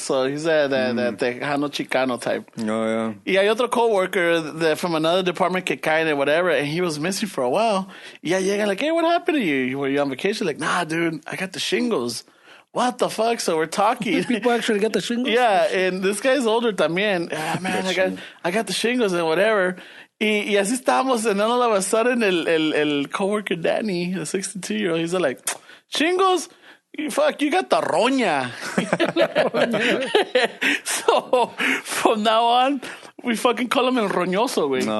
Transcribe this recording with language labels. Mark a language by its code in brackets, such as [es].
[en] So he's the Tejano Chicano type. Oh, yeah. [es] Y hay otro [en] coworker from another department [es] que cae [en] and whatever, and he was missing for a while. Yeah, like, hey, what happened to you? Were you on vacation? Like, nah, dude, I got the shingles. What the fuck? So we're talking. People actually get the shingles? Yeah, and this guy's older también. Man, I got the shingles and whatever. [es] Y así estábamos, [en] and then all of a sudden el coworker Danny, the 62-year-old, he's like, shingles? Fuck, you got the roña. So from now on, we fucking call him el roñoso, güey.